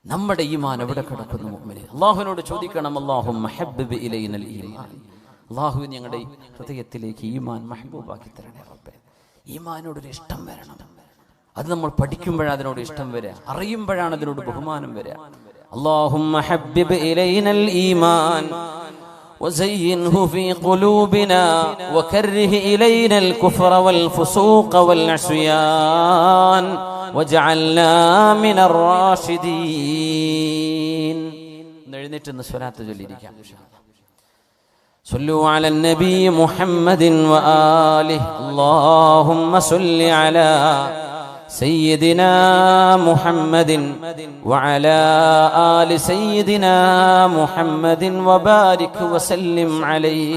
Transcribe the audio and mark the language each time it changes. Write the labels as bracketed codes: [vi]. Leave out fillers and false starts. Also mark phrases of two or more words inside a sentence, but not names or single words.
[ml] നമ്മുടെ ഈമാൻ എവിടെ കിടക്കുന്നു മുഅ്മിനേ? അല്ലാഹുവിനോട് ചോദിക്കണം, [ar] اللهم حبب إلينا الإيمان, [ml] അല്ലാഹു ഞങ്ങളുടെ ഹൃദയത്തിലേക്ക് ഈമാൻ മഹ്ബൂബാക്കി തരണേ റബ്ബേ. ഈമാനോടൊരു ഇഷ്ടം വരണം. അത് നമ്മൾ പഠിക്കുമ്പോഴാണ് അതിനോട് ഇഷ്ടം വരിക, അറിയുമ്പോഴാണ് അതിനോട് ബഹുമാനം വരിക. [ar] اللهم حبب إلينا الإيمان وزينه في قلوبنا وكره إلينا الكفر والفسوق والعصيان وجعلنا من الراشدين. [ml] എഴുന്നേറ്റ് സ്വലാത്ത് ചൊല്ലിയിരിക്കാം. [ar] صلوا على النبي محمد وآله. اللهم صل على سيدنا محمد وعلى آل سيدنا محمد وبارك وسلم عليه.